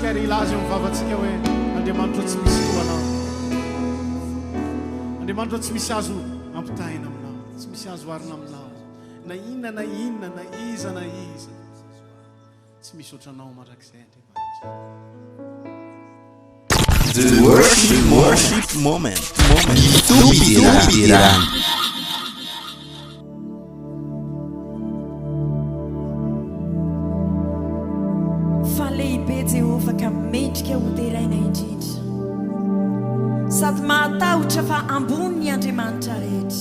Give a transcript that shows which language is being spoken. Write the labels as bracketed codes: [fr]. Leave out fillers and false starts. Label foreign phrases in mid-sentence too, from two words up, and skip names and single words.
[mg] milaza eo mivavatsika hoe Andriamanitra tsy misy toanao. Andriamanitra tsy misy azo ampitahina aminao, tsy misy azo arina aminao. Na inona na inona na iza na iza tsy misy ohatranao mandrakizay Andriamanitra. [en] The worship moment. [mg] Dera. Fa lehibe Jehova ka mendrika ho deraina indrindra, sady mahatahotra fa ambony ny Andriamanitra rehetra.